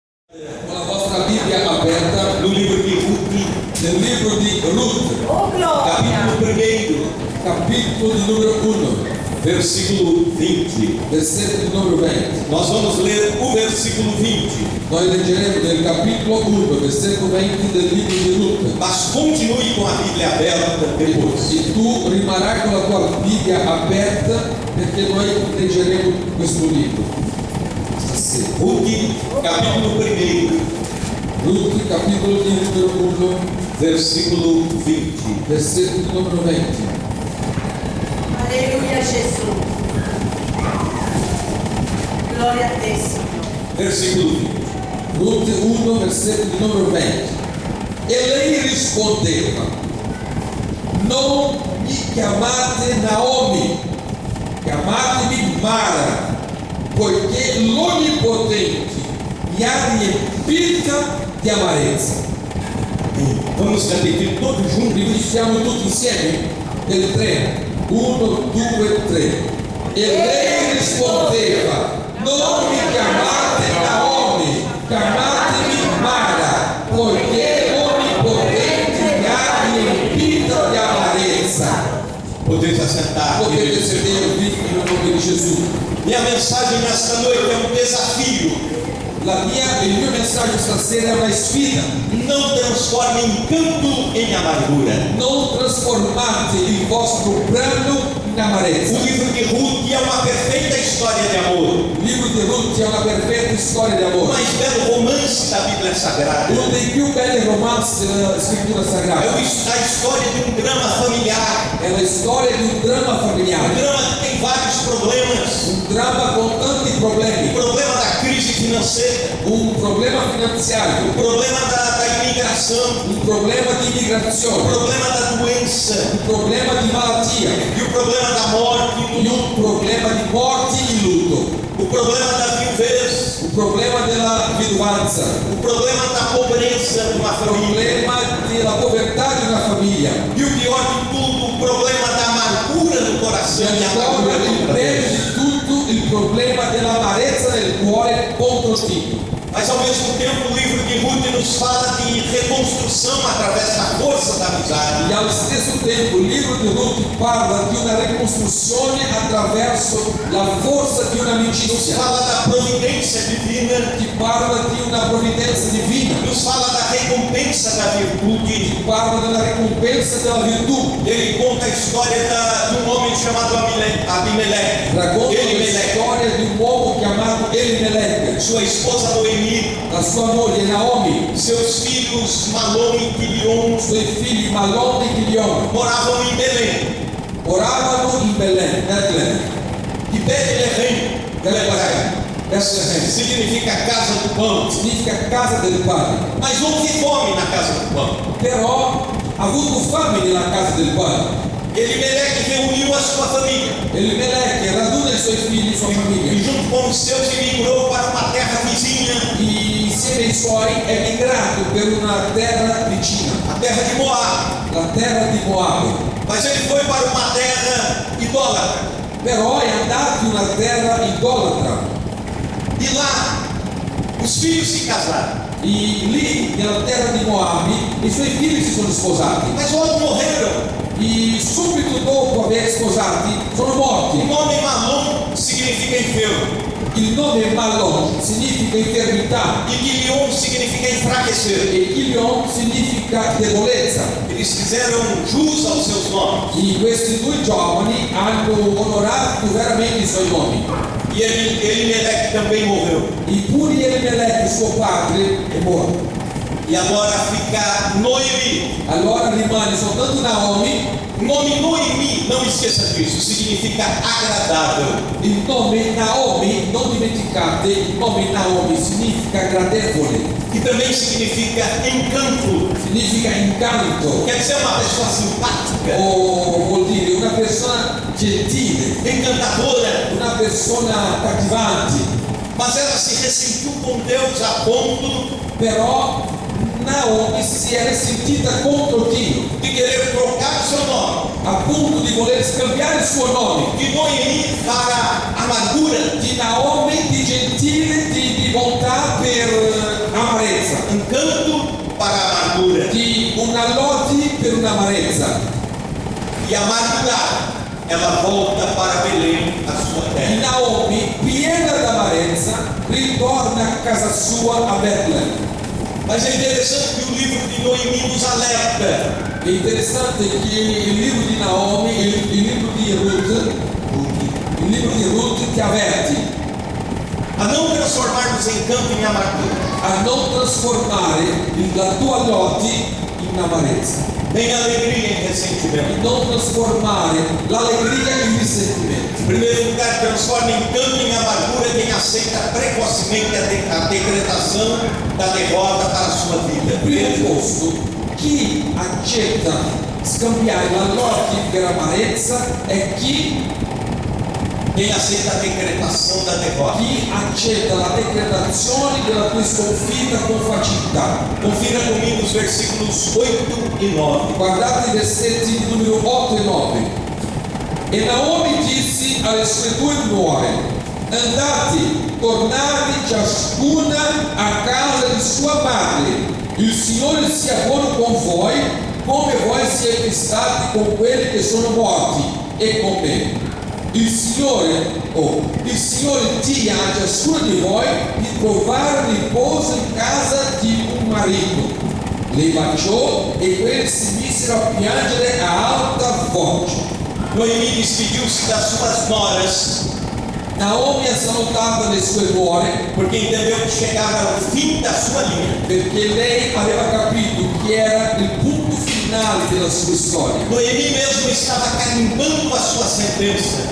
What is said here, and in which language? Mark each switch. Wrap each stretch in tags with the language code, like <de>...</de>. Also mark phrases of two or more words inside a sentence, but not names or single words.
<pt>Com a vostra Bíblia aberta no livro de Ruth,</pt> <it>nel libro di Ruth,</it> <pt>Oh glória! capítulo 1, capítulo de número 1, versículo 20.</pt> <it>versetto di numero 20.</it> <pt>Nós vamos ler o versículo 20,</pt> <it>Noi leggeremo nel capitolo 1, versetto 20 del libro di Ruth.</it> <pt>mas continue com a Bíblia aberta depois.</pt> <it>E tu rimarrai con la tua Bibbia aperta perché noi leggeremo questo libro stasera.</it> <pt>Ruth, capítulo 1,</pt> <it>Ruth, capitolo di numero 1,</it> <pt>versículo 20.</pt> <it>versetto di numero 20.</it> <pt>Aleluia, Jesus. Glória a te, Senhor. Versículo 20. Ruth 1,</pt> <it>versetto di numero 20. E lei rispondeva: non mi chiamate Naomi, chiamatemi Mara, poiché l'Onnipotente mi ha riempita di amarezza.</it> <pt>Vamos repetir todos juntos.</pt> <it>Ripetiamo tutti insieme nel 3. 1, 2, 3. E lei rispondeva: non mi chiamate Naomi, chiamatemi Mara, poiché l'Onnipotente mi ha riempita di amarezza. Potete assentar. Potete sedervi nel nome di Gesù.</it> <pt>Minha mensagem nesta noite é um desafio.</pt> <it>Il mio messaggio stasera è una sfida.</it> <pt>Não transforme encanto em amargura.</pt> <it>Non trasformate il vostro brano in amarezza.</it> <pt>O livro de Ruth é uma perfeita história de amor.</pt> <it>Il libro di Ruth è una perfetta storia di</it> <pt>O</pt> <it>amore.</it> <pt>mais belo romance da Bíblia Sagrada.</pt> <it>Uno dei più belli romanzi della scrittura</it> <pt>É</pt> <it>sagrada.</it> <pt>a história de um drama familiar.</pt> <it>È la storia di un dramma</it> <pt>Um</pt> <it>familiare.</it> <pt>drama que tem vários problemas.</pt> <it>Un dramma con tanti</it> <pt>O</pt> <it>problemi.</it> <pt>problema da crise financeira.</pt> <it>Un problema</it> <pt>O</pt> <it>finanziario.</it> <pt>problema da imigração.</pt> <it>Un problema di</it> <pt>O</pt> <it>immigrazione.</it> <pt>problema da doença.</pt> <it>Un problema di malattia.</it> <pt>E o problema da morte e E do</pt> <it>un problema di morti e lutto.</it> <pt>O problema da viuvez.</pt> <it>Un problema della viduanza.</it> <pt>O problema da pobreza de uma</pt> <it>Il</it> <pt>família.</pt> <it>problema della povertà di una famiglia.</it> <pt>E o pior de tudo, o problema da amargura no coração e</pt> <it>E</it> <pt>amargura</pt> <it>ancora il</it> <pt>contra</pt> <it>peggio</it> <pt>Deus.</pt> <it>di tutto il problema dell'amarezza del cuore contro Dio.</it> <pt>Mas ao mesmo tempo o livro de Ruth nos fala de reconstrução através da força da amizade.</pt> <it>E allo stesso tempo il libro di Ruth parla di una ricostruzione attraverso la forza di</it> <pt>Nos</pt> <it>un'amicizia.</it> <pt>fala da providência divina.</pt> <it>Ti parla di una provvidenza divina.</it> <pt>Nos fala da recompensa da virtude.</pt> <it>Ti parla della ricompensa della virtù.</it> <pt>Ele conta a história de um homem chamado Abimeleque.</pt> <it>Racconta la Elimelec. storia di un uomo chiamato Elimelech,</it> <pt>Sua esposa Noemi.</pt> <it>la sua moglie Naomi,</it> <pt>Seus filhos Malom e Quilion</pt> <it>i suoi figli Malon e Chilion</it> <pt>moravam em Belém.</pt> <it>oravano in Betlemme.</it> <pt>E Bethlehem significa casa do pão.</pt> <it>Significa casa del pane.</it> <pt>Mas houve fome na casa do pão.</pt> <it>Però ha avuto fame nella casa del pane.</it> <pt>Elimelec reuniu a sua família</pt> <it>Elimelech raduna i suoi figli, sua</it> <pt>e</pt> <it>famiglia,</it> <pt>junto com os seus emigrou para uma terra vizinha,</pt> <it>e insieme ai suoi è migrato per una terra vicina,</it> <pt>a terra de Moab.</pt> <it>la terra di Moab.</it> <pt>Mas ele foi para uma terra idólatra.</pt> <it>Però è andato in una terra idolatra.</it> <pt>E lá os filhos se casaram.</pt> <it>E lì, nella terra di Moab, i suoi figli si sono sposati.</it> <pt>Mas logo morreram.</pt> <it>E subito dopo aver sposati sono</it> <pt>O</pt> <it>morti.</it> <pt>nome Malom significa enfermo.</pt> <it>Il nome Malon significa infermità</it> <pt>E Quilion significa enfraquecer.</pt> <it>e Chilion significa debolezza.</it> <pt>Eles fizeram jus aos seus nomes.</pt> <it>E questi due giovani hanno onorato veramente i suoi nomi.</it> <pt>E Elimelec também morreu.</pt> <it>Eppure Elimelech, suo padre, è morto.</it> <pt>E agora fica Noemi.</pt> <it>Allora rimane soltanto Naomi.</it> <pt>O nome Noemi, não esqueça disso, significa agradável.</pt> <it>Il nome Naomi, non dimenticate, il nome Naomi significa gradevole,</it> <pt>Que também significa encanto.</pt> <it>significa incanto,</it> <pt>Quer dizer, uma pessoa simpática,</pt> <it>o vuol dire una persona gentile,</it> <pt>encantadora.</pt> <it>una persona cattivante.</it> <pt>Mas ela se ressentiu com Deus a ponto</pt> <it>Però Naomi si è risentita contro Dio,</it> <pt>de querer trocar o seu nome</pt> <it>a punto di voler scambiare il suo nome</it> <pt>de Noemi para amargura.</pt> <it>di Naomi, di gentile, di bontà per amarezza.</it> <pt>E amargurada, ela volta para Belém, a sua</pt> <it>E</it> <pt>terra.</pt> <it>Naomi, piena d'amarezza, ritorna a casa sua a Betlemme.</it> <pt>Mas é interessante que o livro de Noemi nos alerta.</pt> <it>È interessante che il libro di Naomi, il libro di Ruth ti avverti</it> <pt>A não transformarmos encanto em amargura,</pt> <it>a non trasformare la tua lodi in amarezza,</it> <pt>nem alegria em</pt> <it>e</it> <pt>ressentimento.</pt> <it>non trasformare l'allegria in risentimento.</it> <pt>Em primeiro lugar, transforma encanto em amargura quem aceita precocemente a decretação da derrota para a sua vida.</pt> <it>Primo posto, chi accetta scambiare la lodi per amarezza è</it> <pt>Quem aceita a decretação da derrota.</pt> <it>chi accetta la decretazione della tua sconfitta con facilità.</it> <pt>Confira comigo os versículos 8 e 9.</pt> <it>Guardate i versetti numero 8 e 9. E Naomi disse alle sue due nuore: andate, tornate ciascuna a casa di sua madre. Il Signore sia buono con voi, come voi siete stati con quelli che sono morti e con me. Il Signore dia a ciascuno di voi di trovare riposo in casa di un marito. Le baciò e quelli si misero a piangere a alta voce.</it> <pt>Noemi despediu-se das suas noras,</pt> <it>Naomi ha salutato le sue nuore</it> <pt>porque entendeu que chegava ao fim da sua linha.</pt> <it>perché lei aveva capito che era il punto finale della sua storia.</it> <pt>Noemi mesmo estava carimbando a sua sentença.</pt>